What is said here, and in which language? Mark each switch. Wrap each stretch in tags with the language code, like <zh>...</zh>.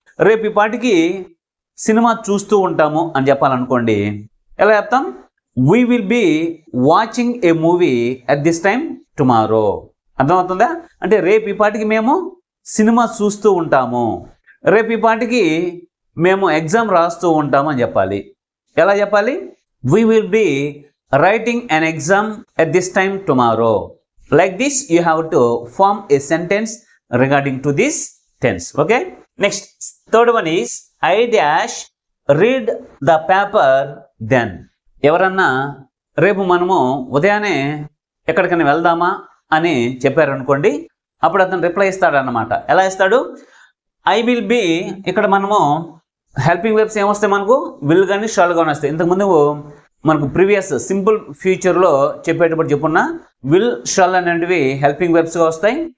<te>రేపు ఈ పాటికి సినిమా చూస్తూ ఉంటాము అని చెప్పాలనుకోండి, ఎలా చెప్తాం?</te> <en>We will be watching a movie at this time tomorrow.</en> <te>అర్థమవుతుందా? అంటే రేపు ఈ పాటికి మేము సినిమా చూస్తూ ఉంటాము. రేపు ఈ పాటికి మేము ఎగ్జామ్ రాస్తూ ఉంటాము అని చెప్పాలి. ఎలా చెప్పాలి?</te> <en>We will be writing an exam at this time tomorrow. Like this, you have to form a sentence regarding to this tense. Okay. Next, third one is I dash read the paper then.</en> <te>ఎవరన్నా రేపు మనము ఉదయాన్నే ఎక్కడికైనా వెళ్దామా అని చెప్పారనుకోండి, అప్పుడు అతను రిప్లై ఇస్తాడు అన్నమాట. ఎలా ఇస్తాడు?</te> <en>I will be.</en> <te>ఇక్కడ మనము హెల్పింగ్ వెబ్స్ ఏమొస్తాయి? మనకు విల్ కానీ షాల్ కానీ వస్తాయి. ఇంతకుముందు మనకు ప్రీవియస్ సింపుల్ ఫ్యూచర్లో చెప్పేటప్పుడు చెప్పున్నా విల్ షాల్ అనేటివి హెల్పింగ్ వెబ్స్గా వస్తాయి.</te>